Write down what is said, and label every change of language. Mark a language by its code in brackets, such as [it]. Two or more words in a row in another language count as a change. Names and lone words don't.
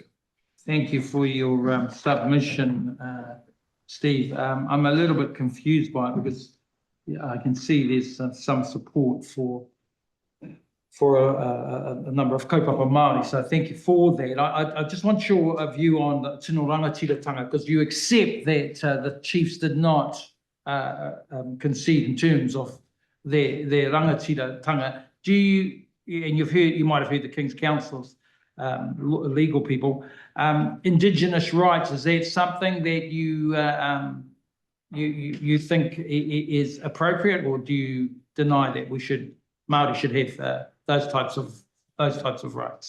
[en] Thank you for your submission, Steve. I'm a little bit confused by it because I can see there's some support for a number of [mi] kaupapa Māori, [en] so thank you for that. I just want your view on the [mi] tino rangatiratanga, [en] because you accept that the chiefs did not concede in terms of their rangatiratanga. Do you, and you might have heard the King's Counsels, legal people, Indigenous rights, is that something that you think is appropriate, or do you deny that Māori should have those types of rights?